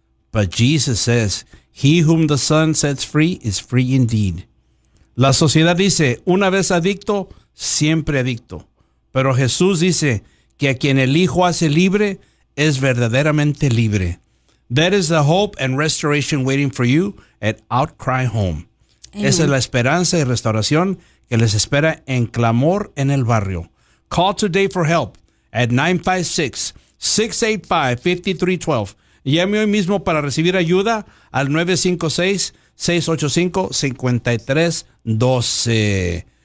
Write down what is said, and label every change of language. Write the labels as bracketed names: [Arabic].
[English] But Jesus says, he whom the Son sets free is free indeed. [Spanish] La sociedad dice, una vez adicto, siempre adicto. Pero Jesús dice que a quien el Hijo hace libre, es verdaderamente libre. [English] That is the hope and restoration waiting for you at Outcry Home. Amen. [Spanish] Esa es la esperanza y restauración que les espera en Clamor en el Barrio. [English] Call today for help at 956-685-5312. [Spanish] Llame hoy mismo para recibir ayuda al 956-685-5312.